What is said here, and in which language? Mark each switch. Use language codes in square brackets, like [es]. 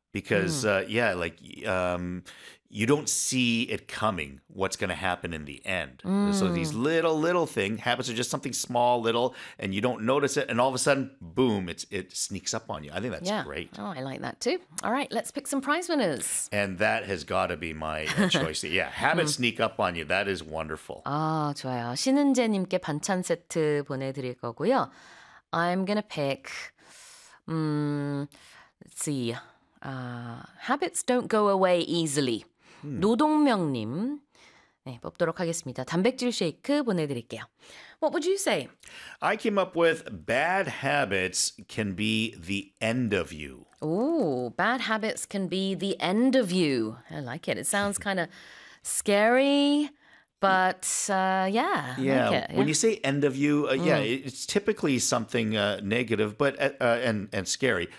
[en] Because you don't see it coming, what's going to happen in the end. So these little thing habits are just something small, little, and you don't notice it, and all of a sudden, boom, it sneaks up on you. I think that's great. Oh, I like that too. All right, let's pick some prize winners. And that has got to be my choice. Yeah, habits sneak up on you. That is wonderful. [ko] 아, 좋아요. 신은재님께 반찬 세트 보내드릴 거고요. [en] I'm gonna pick. Let's see. Habits don't go away easily. [ko] 노동명님, 네, 뽑도록 하겠습니다. 단백질 쉐이크 보내드릴게요. [en] What would you say? I came up with bad habits can be the end of you. Oh, bad habits can be the end of you. I like it. It sounds kind of scary, but yeah, I like Yeah, it. when you say end of you, yeah, it's typically something negative, but and scary.